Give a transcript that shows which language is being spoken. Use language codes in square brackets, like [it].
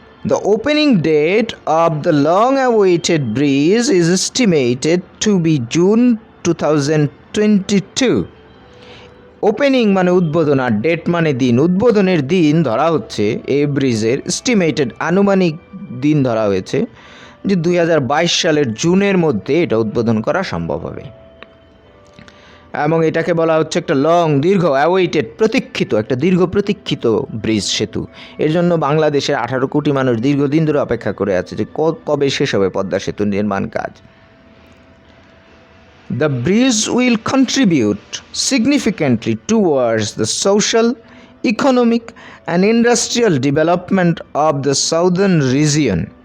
[en] The opening date of the long-awaited bridge is estimated to be June 2022. [bn] Opening মানে উদ্বোধন, আর date মানে দিন, উদ্বোধনের দিন ধরা হচ্ছে এই ব্রিজের, এস্টিমেটেড আনুমানিক দিন ধরা হয়েছে যে 2022 সালের জুনের মধ্যে এটা উদ্বোধন করা সম্ভব হবে। এবং এটাকে বলা হচ্ছে একটা দীর্ঘ অ্যাওয়েটেড, একটা দীর্ঘ প্রতীক্ষিত ব্রিজ, সেতু। এর জন্য বাংলাদেশের 18 কোটি মানুষ দীর্ঘদিন ধরে অপেক্ষা করে আছে যে কবে শেষ হবে পদ্মা সেতু নির্মাণ কাজ। [en] The bridge will contribute significantly towards the social, economic and industrial development of the southern region.